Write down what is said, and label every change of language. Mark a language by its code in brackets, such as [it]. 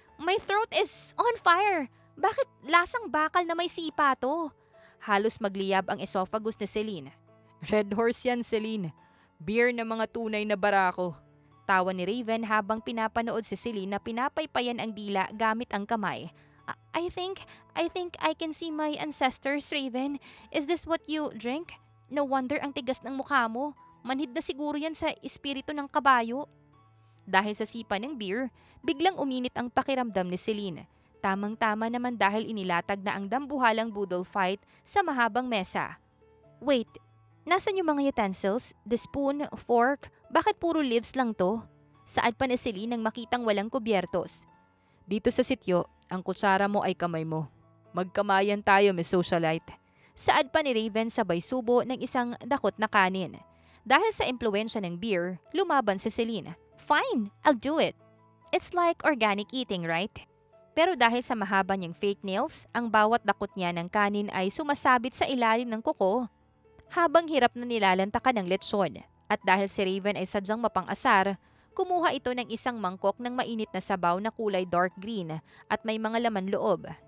[en] My throat is on fire! [tl] Bakit lasang bakal na may sipa to? Halos magliyab ang esophagus ni Celine. Red horse yan, Celine. Beer na mga tunay na barako. Tawa ni Raven habang pinapanood si Celine na pinapaypayan ang dila gamit ang kamay. [en] I think I can see my ancestors, Raven. Is this what you drink? No wonder [tl] ang tigas ng mukha mo. Manhid na siguro yan sa espiritu ng kabayo. Dahil sa sipa ng beer, biglang uminit ang pakiramdam ni Celine. Tamang-tama naman dahil inilatag na ang dambuhalang boodle fight sa mahabang mesa. [en] Wait, [tl] nasan yung mga [en] utensils? The spoon, fork? [tl] Bakit puro leaves lang to? Saad pa ni Celine nang makitang walang kubyertos. Dito sa sityo, ang kutsara mo ay kamay mo. Magkamayan tayo, Miss Socialite. Saad pa ni Raven sabay subo ng isang dakot na kanin. Dahil sa impluwensya ng beer, lumaban si Celine. [en] Fine, I'll do it. It's like organic eating, right? [tl] Pero dahil sa mahaba niyang fake nails, ang bawat dakot niya ng kanin ay sumasabit sa ilalim ng kuko habang hirap na nilalantakan ng lechon. At dahil si Raven ay sadyang mapang-asar, kumuha ito ng isang mangkok ng mainit na sabaw na kulay dark green at may mga laman loob.